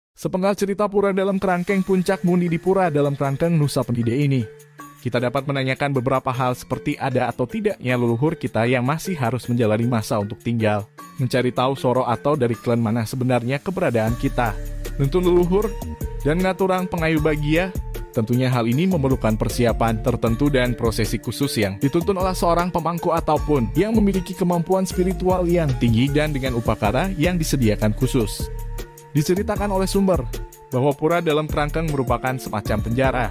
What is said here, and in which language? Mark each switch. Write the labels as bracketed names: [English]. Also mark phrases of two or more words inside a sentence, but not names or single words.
[Indonesian] Sepenggal cerita pura dalam kerangkeng Puncak Mundi di pura dalam kerangkeng Nusa Penida ini, kita dapat menanyakan beberapa hal seperti ada atau tidaknya leluhur kita yang masih harus menjalani masa untuk tinggal, mencari tahu soro atau dari klan mana sebenarnya keberadaan kita, tentu leluhur, dan [Balinese] ngaturang pengayu bagia. [Indonesian] Tentunya hal ini memerlukan persiapan tertentu dan prosesi khusus yang dituntun oleh seorang pemangku ataupun yang memiliki kemampuan spiritual yang tinggi dan dengan upakara yang disediakan khusus. Diceritakan oleh sumber bahwa pura dalam kerangkeng merupakan semacam penjara.